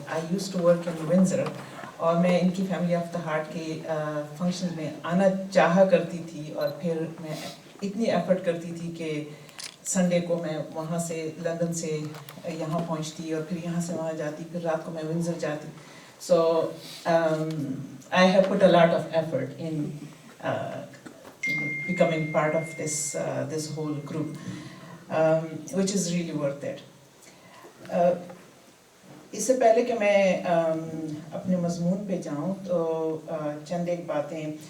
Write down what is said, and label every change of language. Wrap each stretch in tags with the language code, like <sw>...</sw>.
<en>I use to work in Windsor</en> <ur>اور میں ان کی فیملی آف دا ہارٹ کے فنکشن میں آنا چاہا کرتی تھی، اور پھر میں اتنی ایفرٹ کرتی تھی کہ سنڈے کو میں وہاں سے لندن سے یہاں پہنچتی اور پھر یہاں سے وہاں جاتی، پھر رات کو میں ونزر جاتی.</ur> <en>So I have put a lot of effort in becoming part of this whole group, which is really worth it.</en> <ur>اس سے پہلے کہ میں اپنے مضمون پہ جاؤں تو چند ایک باتیں.</ur>